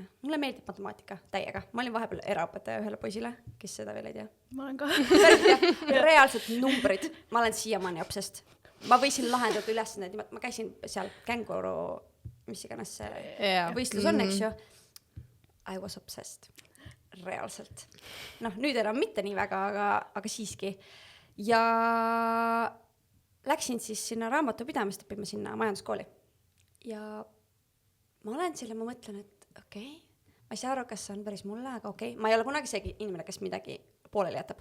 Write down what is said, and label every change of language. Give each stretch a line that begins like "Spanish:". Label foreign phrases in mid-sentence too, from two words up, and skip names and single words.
Estonian: Mulle meeldib matemaatika täiega. Ma olin vahepeal eraõpetaja ühele poisile, kes seda veel ei tea. Ma olen ka. Reaalselt numbrid. Ma olen siiamaani obsessed. Ma võisin lahendada ülesanded. Ma käisin seal känguru, mis iganes see võistlus on, eks ju.
English: I was obsessed.
Estonian: reaalselt. Noh, nüüd enam mitte nii väga, aga siiski. Ja läksin siis sinna raamatupidamist õppima sinna majanduskooli. Ja ma olen seal ja ma mõtlen, et okei, ma ei saa aru, kas see on päris mulle, aga okei. Ma ei ole kunagi see inimene, kes midagi pooleli jätab.